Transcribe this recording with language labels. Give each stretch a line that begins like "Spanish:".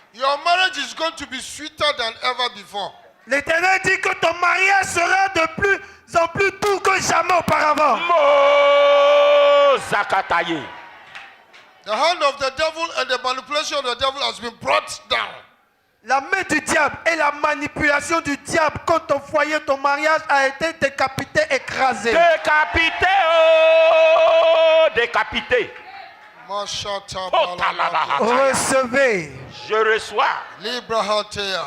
English: Your marriage is going to be sweeter than ever before.
French: L'Éternel dit que ton mariage sera de plus en plus doux que jamais auparavant. Mo Zakataye.
English: The hand of the devil and the manipulation of the devil has been brought down.
French: La main du diable et la manipulation du diable contre ton foyer, ton mariage a été décapité, écrasé. Décapité, oh, décapité. Mashata Oh, balabata. talabaha. Recevez, Je reçois. Libra hatea.